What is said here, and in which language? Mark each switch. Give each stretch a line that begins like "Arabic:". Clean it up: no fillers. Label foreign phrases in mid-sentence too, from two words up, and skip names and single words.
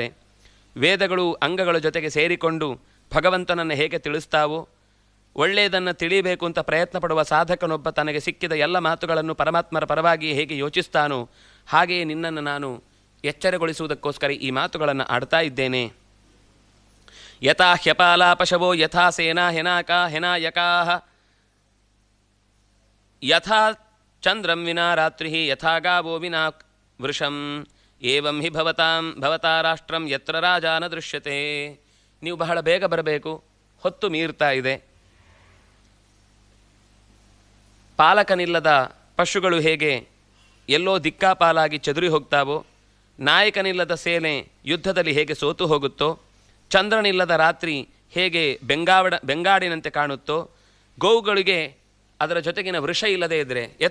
Kannada: ವೇದಗಳು ಅಂಗಗಳ ಜೊತೆಗೆ ಸೇರಿಕೊಂಡು ಭಗವಂತನನ್ನು ಹೇಗೆ ತಿಳಿಸ್ತಾವೋ, ಒಳ್ಳೆಯದನ್ನು ತಿಳಿಯಬೇಕು ಅಂತ ಪ್ರಯತ್ನ ಪಡುವ ಸಾಧಕನೊಬ್ಬ ತನಗೆ ಸಿಕ್ಕಿದ ಎಲ್ಲ ಮಾತುಗಳನ್ನು ಪರಮಾತ್ಮರ ಪರವಾಗಿ ಹೇಗೆ ಯೋಚಿಸ್ತಾನೋ ಹಾಗೆಯೇ ನಿನ್ನನ್ನು ನಾನು ಎಚ್ಚರಗೊಳಿಸುವುದಕ್ಕೋಸ್ಕರ ಈ ಮಾತುಗಳನ್ನು ಆಡ್ತಾ ಇದ್ದೇನೆ.
Sanskrit: ಯಥಾ ಹ್ಯಪಾಲ ಪಶವೋ ಯಥಾ ಸೇನಾ ಹೆನಾಕಾ ಹೆನಾಯಕಾಹ ಯಥಾ ಚಂದ್ರಂ ವಿನಾ ರಾತ್ರಿ ಯಥಾ ಗಾವೋ ವಿನಾ ವೃಷಂ ಏವಂ ಹಿ ಭವತಾ ರಾಷ್ಟ್ರಂ ಯತ್ರ ರಾಜ ನ ದೃಶ್ಯತೆ.
Kannada: ನೀವು ಬಹಳ ಬೇಗ ಬರಬೇಕು, ಹೊತ್ತು ಮೀರ್ತಾ ಇದೆ. ಪಾಲಕನಿಲ್ಲದ ಪಶುಗಳು ಹೇಗೆ ಎಲ್ಲೋ ದಿಕ್ಕಾಪಾಲಾಗಿ ಚದುರಿ ಹೋಗ್ತಾವೋ, ನಾಯಕನಿಲ್ಲದ ಸೇನೆ ಯುದ್ಧದಲ್ಲಿ ಹೇಗೆ ಸೋತು ಹೋಗುತ್ತೋ, ಚಂದ್ರನಿಲ್ಲದ ರಾತ್ರಿ ಹೇಗೆ ಬೆಂಗಾಡಿನಂತೆ ಕಾಣುತ್ತೋ, ಗೋವುಗಳಿಗೆ ಅದರ ಜೊತೆಗಿನ ವೃಷ ಇಲ್ಲದೆ ಇದ್ದರೆ,